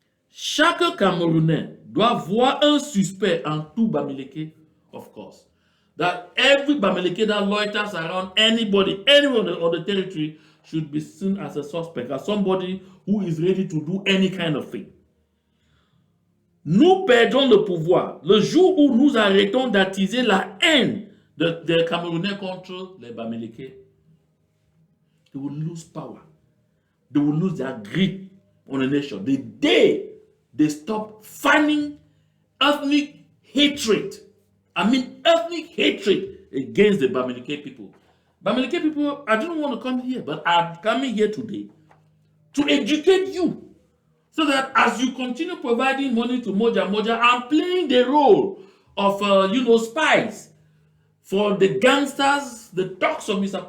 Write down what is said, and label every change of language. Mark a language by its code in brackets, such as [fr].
[fr] Chaque Camerounais doit voir un suspect en tout Bamileke, [en] of course. That every Bamileke that loiters around anybody, anyone on the territory, should be seen as a suspect, as somebody who is ready to do any kind of thing. [fr] Nous perdons le pouvoir le jour où nous arrêtons d'attiser la haine des Camerounais contre les Bamileke. [en] They will lose power. They will lose their grip on the nation. The day they stop fanning ethnic hatred, ethnic hatred against the Bamileke people. Bamileke people, I don't want to come here, but I'm coming here today to educate you so that as you continue providing money to Moja, I'm playing the role of, spies for the gangsters, the dogs of Mr.